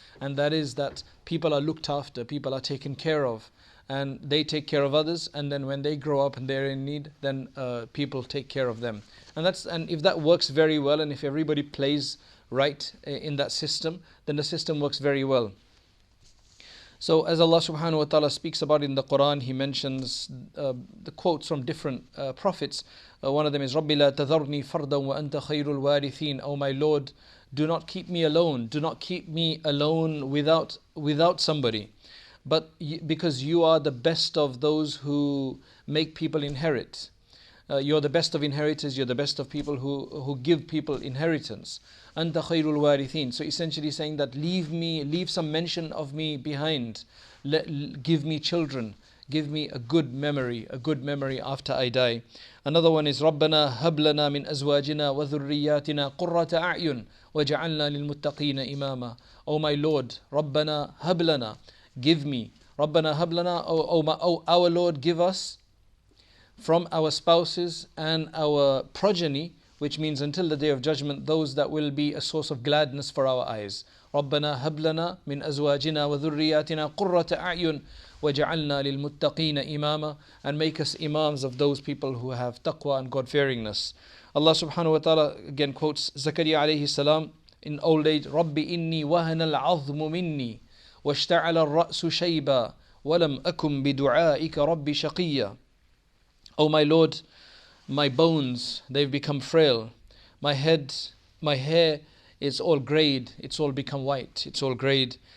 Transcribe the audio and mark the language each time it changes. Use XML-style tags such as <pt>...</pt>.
<en>And that is that people are looked after, people are taken care of, and they take care of others, and then when they grow up and they're in need, then people take care of them. And if that works very well, and if everybody plays right in that system, then the system works very well. So as Allah subhanahu wa ta'ala speaks about in the Quran, He mentions the quotes from different prophets. One of them is</en> <ar>رَبِّ لَا تَذَرْنِي فَرْدًا وَأَنْتَ خَيْرُ الْوَارِثِينَ.</ar> <en>Oh my Lord, do not keep me alone. Do not keep me alone without somebody. But because you are the best of those who make people inherit. You're the best of inheritors, you're the best of people who give people inheritance.</en> <ar>Anta khairul warithin.</ar> <en>So essentially saying that leave some mention of me behind. Give me children. Give me a good memory after I die. Another one is</en> <ar>رَبَّنَا هَبْ لَنَا مِنْ أَزْوَاجِنَا وَذُرِّيَّاتِنَا قُرَّةَ أَعْيُنٍ وَجَعَلْنَا لِلْمُتَّقِينَ إِمَامًا.</ar> <en>Oh my Lord,</en> <ar>رَبَّنَا هَبْ لَنَا,</ar> <en>give me.</en> <ar>رَبَّنَا هَبْ لَنَا,</ar> <en>oh our Lord, give us from our spouses and our progeny, which means until the day of judgment, those that will be a source of gladness for our eyes.</en> <ar>رَبَّنَا هَبْ لَنَا مِنْ أَزْوَاجِنَا وَذُرِّيَّاتِنَا قُرَّةَ أَعْيُنٍ وَجَعَلْنَا لِلْمُتَّقِينَ إِمَامًا.</ar> <en>And make us imams of those people who have taqwa and God-fearingness.</en> <ar>Allah subhanahu wa ta'ala</ar> <en>again quotes Zakaria alayhi salam in old age:</en> <ar>رَبِّ إِنِّي وَهَنَ الْعَظْمُ مِنِّي وَاشْتَعَلَ الرَّأْسُ شَيْبًا وَلَمْ أَكُنْ بِدُعَائِكَ رَبِّ شَقِيًّا.</ar> <en>Oh my Lord, my bones, they've become frail. My hair is all greyed, it's all become white, it's all greyed.</en>